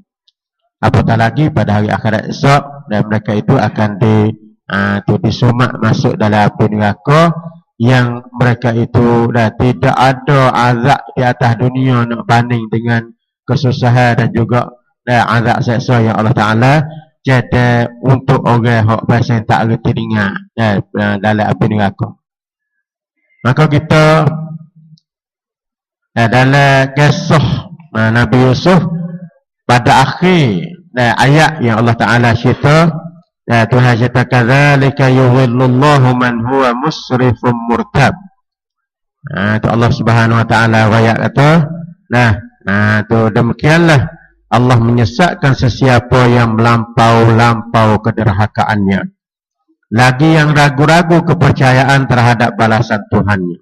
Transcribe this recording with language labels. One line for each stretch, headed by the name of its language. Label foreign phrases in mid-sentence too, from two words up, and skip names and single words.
Malay: Apatah lagi pada hari akhirat esok, dan mereka itu akan disumak masuk dalam api neraka, yang mereka itu dah tidak ada azab di atas dunia nak banding dengan kesusahan dan juga azab seksa yang Allah Ta'ala jadi untuk orang yang pasal tak reti dengar dalam api neraka. Maka kita dalam kisah Nabi Yusuf pada akhir ayat yang Allah Ta'ala cerita, Tuhan cerita
Arabic: kadzalika yuhillullahu man huwa musrifun murtab.
Malay: Itu Allah Subhanahu wa taala ayat kata, tu demikianlah Allah menyesatkan sesiapa yang melampau-lampau kederhakaannya, lagi yang ragu-ragu kepercayaan terhadap balasan Tuhannya.